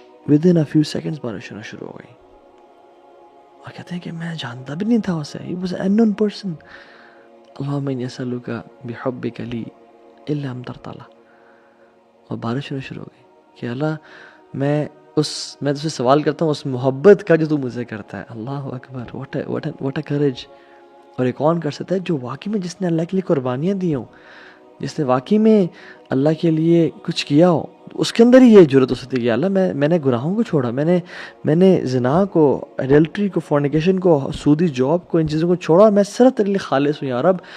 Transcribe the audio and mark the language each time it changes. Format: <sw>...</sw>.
<en>within a few seconds</en> <ur>بارش ہونا شروع ہو گئی، اور کہتے ہیں کہ میں جانتا بھی نہیں تھا اسے،</ur> <en>he was an unknown person.</en> <ar>اللہم انی اسألک بحبک لی الا امطرت اللہ،</ar> <ur>اور بارش ہونا شروع ہو گئی کہ اللہ میں تجھ سے سوال کرتا ہوں اس محبت کا جو تو مجھ سے کرتا ہے.</ur> <en>اللہ اکبر، what a courage.</en> <ur>اور یہ کون کر سکتا ہے؟ جو واقعی میں جس نے اللہ کے لیے قربانیاں دی ہوں، جس نے واقعی میں اللہ کے لیے کچھ کیا ہو، اس کے اندر ہی یہ جرت ہو سکتی ہے کہ اللہ میں نے گناہوں کو چھوڑا، میں نے زنا کو، ایڈلٹری کو، فورنیکیشن کو، سودی جاب کو، ان چیزوں کو چھوڑا، میں صرف تیرے لیے خالص ہوں یا رب.</ur>